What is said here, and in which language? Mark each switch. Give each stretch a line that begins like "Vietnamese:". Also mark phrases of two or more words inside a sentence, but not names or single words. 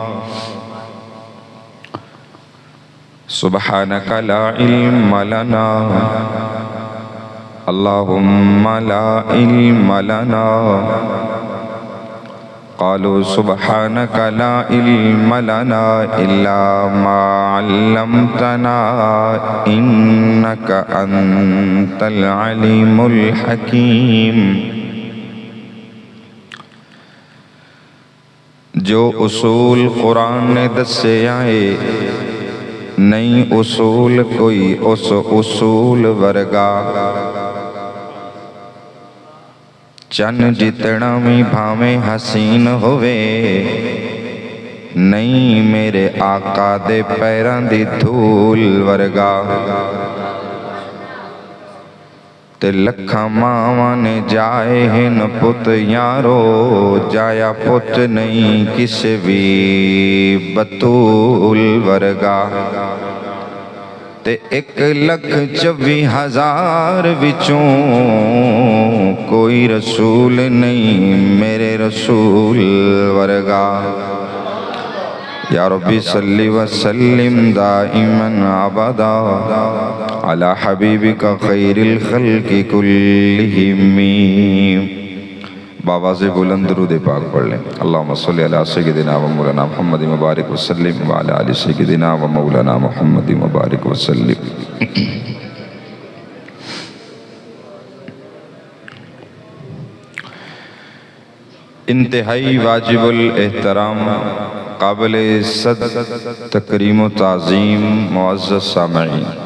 Arabic: سبحانك لا علم لنا، اللهم لا علم لنا. قالوا سبحانك لا علم لنا إلا ما علمتنا إنك أنت العليم الحكيم.
Punjabi: جو اصول قرآن نے دسے آئے، نہیں اصول کوئی اس اصول ورگا. چن جتنا بھی بھاویں حسین ہوئے، نہیں میرے آقا دے پیران دی دھول ورگا. تے لکھاں ماواں نے جائے ہن پت یارو، جایا پت نہیں کسے بھی بطول ورگا. تے 1,24,000 وچوں کوئی رسول نہیں میرے رسول ورگا.
Arabic: یا ربی صلی وسلم دائما ابدا علی حبیبک خیر الخلق کلہم.
Urdu: بآواز بلند درود پاک پڑھ لیں.
Arabic: اللہم صلی علی سیدنا و مولانا محمد مبارک وسلم وعلی آل سیدنا و مولانا محمد مبارک وسلم.
Urdu: انتہائی واجب الاحترام، قابل صد تکریم و تعظیم معزز سامعین،